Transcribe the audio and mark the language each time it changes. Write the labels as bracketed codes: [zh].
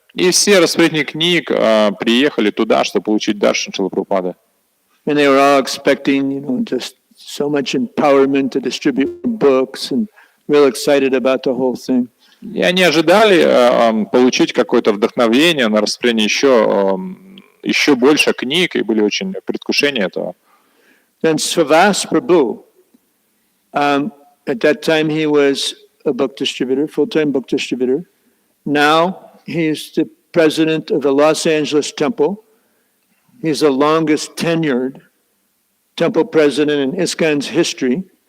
[ru] И все распределители книг приехали туда, чтобы получить даршан Шрилы Прабхупады. [en] And they were all expecting, just so much empowerment to distribute books and real excited about the whole thing. [ru] И они ожидали получить какое-то вдохновение на распределение еще больше книг, и были очень в предвкушении этого. [en] Then Svavas Prabhu, at that time he was a book distributor, full-time book distributor. Now he's the president of the Los Angeles Temple. He's the longest tenured temple president in ISKCON's history.